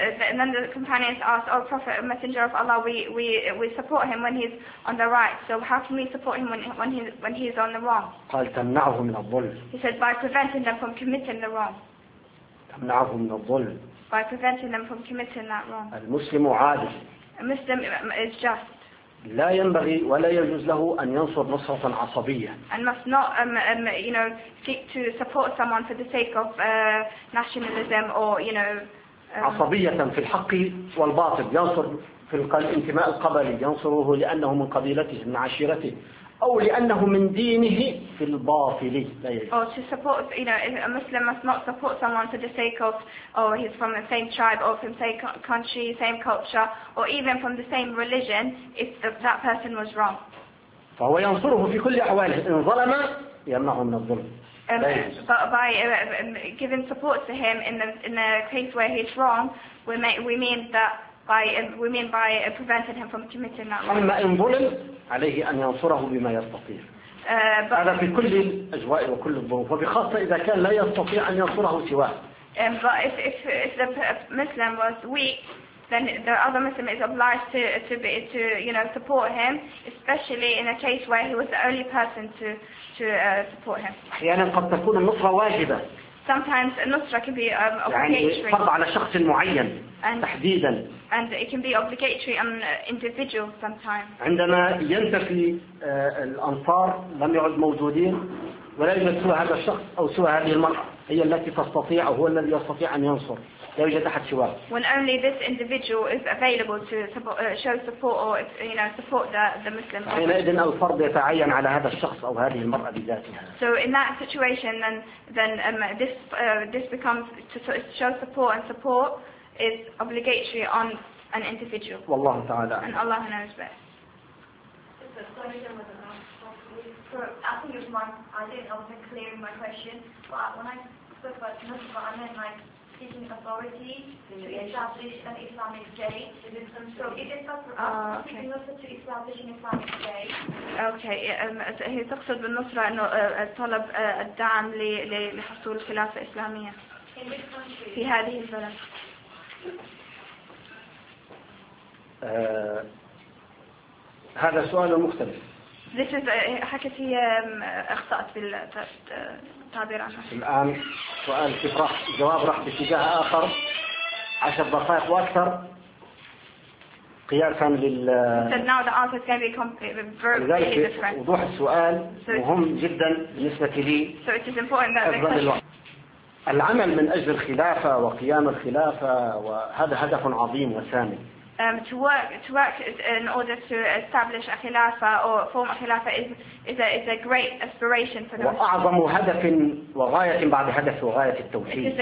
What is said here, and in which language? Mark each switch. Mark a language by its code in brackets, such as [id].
[en] And then the companions asked, "Oh, Prophet, Messenger of Allah, we support him when he's on the right. So how can we support him when he's on the wrong?" [ar] قال تمنعه من الظلم. [en] He said, "By preventing them from committing the wrong." [ar] تمنعه من الظلم. [en] By preventing them from committing that wrong. [ar] المسلم عادل. [en] A Muslim is just. [ar] لا ينبغي ولا يجوز له أن ينصر نصرة عصبية. [en] And must not, you know, seek to support someone for the sake of nationalism or, you know. [ar] عصبية في الحق والباطل ينصر في الانتماء القبلي ينصره لأنه من قبيلته من عشيرته أو لأنه من دينه في الباطل. [en] Or to support, you know, a Muslim must not support someone for the sake of, or he's from the same tribe, or from the same country, same culture, or even from the same religion, if that person was wrong. [ar] فهو ينصره في كل أحواله إن ظلم يمنعه من الظلم. [en] But by giving support to him in the case where he's wrong, we mean by preventing him from committing that wrong. [ar] أما إن ظلم عليه أن ينصره بما يستطيع. هذا في كل الأجواء وكل الظروف، وبخاصة إذا كان لا يستطيع أن ينصره سواه. [en] But if the Muslim was weak, then the other Muslim is obliged to you know support him, especially in a case where he was the only person to support him. [ar] أحيانا قد تكون النصرة واجبة. [en] Sometimes a nusra can be obligatory. [ar] يعني فرض على شخص معين تحديدا. [en] And it can be obligatory on individual sometimes. [ar] عندما ينتفي الأنصار لم يعد موجودين ولا يوجد سوى هذا الشخص أو سوى هذه المرأة هي التي تستطيع أو هو الذي يستطيع أن ينصر لا يوجد أحد سواه. [en] When only this individual is available to show support or you know support the Muslim. [ar] حينئذ الفرض يتعين على هذا الشخص أو هذه المرأة بذاتها. [en] So in that situation then this becomes to show support and support. Is obligatory on an individual. [ar] والله تعالى. [en] And Allah knows best. I think it's my, I didn't, I wasn't clear in my question, but when I spoke about Nusra, I meant like seeking authority to establish an Islamic state. So is it seeking Nusra to establish an Islamic state? [ar] Okay, هي تقصد بالنصرة أنه طلب الدعم لحصول خلافة إسلامية. [en] In this country. [ar] في هذه البلد. هذا سؤال مختلف. [en] This is [ar] حكتي أخطأت بالتعبير عنه. الآن سؤال تفرح جواب راح باتجاه آخر 10 دقائق وأكثر قياسا لل. [en] So now the answer is going to be completely different. [ar] وضوح السؤال مهم جدا بالنسبة لي. [en] So it is important that. [ar] العمل من أجل الخلافة وقيام الخلافة وهذا هدف عظيم وسامي. [en] To work in order to establish a khilafa or form a khilafa is a great aspiration for the Muslim. [ar] وأعظم هدف وغاية بعد هدف وغاية التوحيد.